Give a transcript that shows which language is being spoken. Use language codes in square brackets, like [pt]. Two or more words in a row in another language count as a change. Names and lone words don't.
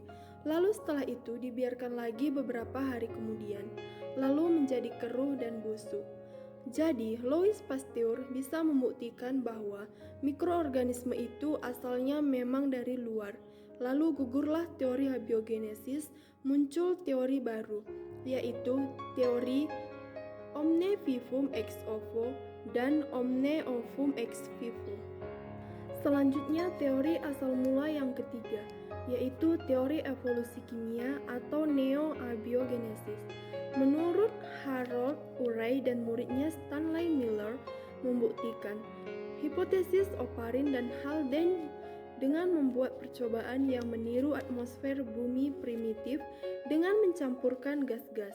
[id] Lalu setelah itu dibiarkan lagi beberapa hari kemudian, lalu menjadi keruh dan busuk. Jadi, Louis Pasteur bisa membuktikan bahwa mikroorganisme itu asalnya memang dari luar. Lalu gugurlah teori abiogenesis, muncul teori baru, yaitu teori [la] omne vivum ex ovo [id] dan [la] omne ovum ex vivo. [id] Selanjutnya, teori asal mula yang ketiga, yaitu teori evolusi kimia atau neo-abiogenesis. Menurut Harold Urey dan muridnya Stanley Miller membuktikan hipotesis Oparin dan Haldane dengan membuat percobaan yang meniru atmosfer bumi primitif dengan mencampurkan gas-gas.